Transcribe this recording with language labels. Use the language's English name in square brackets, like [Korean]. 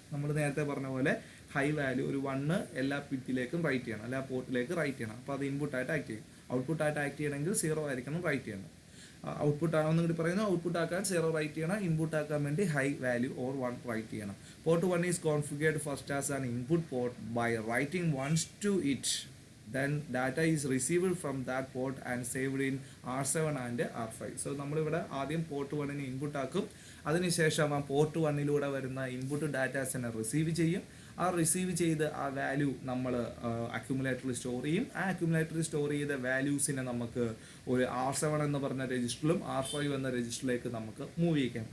[Malayalam] നമ്മൾ നേരത്തെ പറഞ്ഞ പോലെ ഹൈ വാല്യൂ ഒരു 1 എല്ലാ ബിറ്റിലേക്കും റൈറ്റ് ചെയ്യണം, എല്ലാ പോർട്ടിലേക്ക് റൈറ്റ് ചെയ്യണം. അപ്പോൾ അത് ഇൻപുട്ടായിട്ട് ആക്ട് ചെയ്യും. ഔട്ട്പുട്ടായിട്ട് ആക്ട് ചെയ്യണമെങ്കിൽ 0 ആയിരിക്കണം റൈറ്റ് ചെയ്യണം. ഔട്ട്പുട്ട് ആണെന്നും കൂടി പറയുന്നു. ഔട്ട്പുട്ട് ആക്കാൻ 0 റൈറ്റ് ചെയ്യണം, ഇൻപുട്ട് ആക്കാൻ വേണ്ടി ഹൈ വാല്യൂ ഓർ 1 റൈറ്റ് ചെയ്യണം. [English] Port 1 is configured first as an input port by writing ones to it. Then data is received from that port and saved in R7 and R5. [Malayalam] So നമ്മളിവിടെ ആദ്യം port 1ന് input ആക്കും, അതിനുശേഷം ആ port 1ലൂടെ വരുന്ന input ഡാറ്റാസിനെ receive ചെയ്യും. ആ receive ചെയ്ത് ആ വാല്യൂ നമ്മൾ അക്യുമുലേറ്ററിൽ സ്റ്റോർ ചെയ്യും. ആ അക്യുമുലേറ്ററിൽ സ്റ്റോർ ചെയ്ത വാല്യൂസിനെ നമുക്ക് ഒരു R7 എന്ന് പറഞ്ഞ രജിസ്റ്ററിലും R5 എന്ന രജിസ്റ്ററിലേക്ക് നമുക്ക് മൂവ് ചെയ്യിക്കാം.